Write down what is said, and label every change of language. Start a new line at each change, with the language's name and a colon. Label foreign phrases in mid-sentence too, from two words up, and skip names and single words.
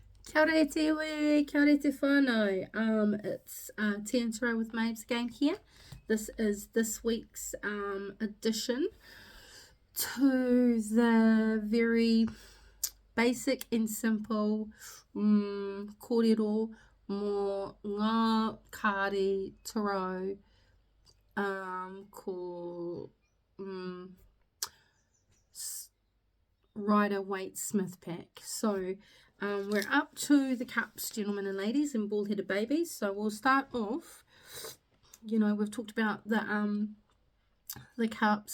Māori: Kia ora e te iwi, kia ora e te whānau.
English: It's Tea and Taro with Mabes again here. This is this week's addition to the very basic and simple
Māori: kōrero mō ngā kāri taro ko
English: Rider-Waite Smith pack. So we're up to the cups, gentlemen and ladies, and bald-headed babies. So we'll start off. You know, we've talked about the cups.